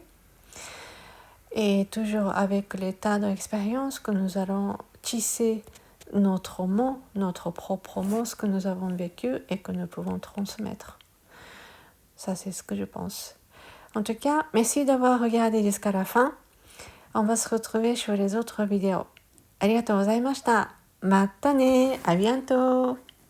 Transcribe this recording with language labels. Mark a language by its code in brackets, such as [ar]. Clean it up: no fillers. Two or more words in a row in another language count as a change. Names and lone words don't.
[fr] Et toujours avec l'état d'expérience que nous allons tisser notre mot, notre propre mot, ce que nous avons vécu et que nous pouvons transmettre. Ça, c'est ce que je pense. En tout cas, merci d'avoir regardé jusqu'à la fin. On va se retrouver sur les autres vidéos. [ja] ありがとうございました。またね。 [fr] À bientôt.